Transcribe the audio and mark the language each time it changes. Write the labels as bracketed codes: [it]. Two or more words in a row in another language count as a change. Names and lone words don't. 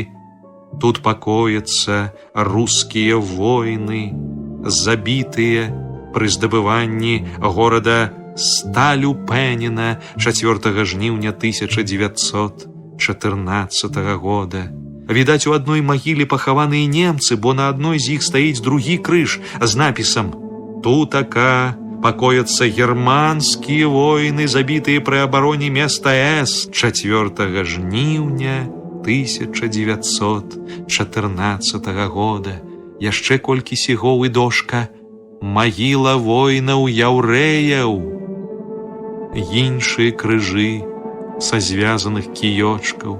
[be] Тут пакояцца рускія воіны, забітыя пры здабыванні горада Сталюпэніна 4 жніўня 1914 года. Відаць, у адной магіле пахаваныя немцы, бо на адной з іх стаіць другі крыж з напісам «Тутака [ru] покоятся германские воины, забитые при обороне места [be] С 4 жніўня 1914 года. Яшчэ колькі сігоў і дошка. Магіла воінаў яўрэяў. Іншыя крыжы са звязаных кіёчкаў.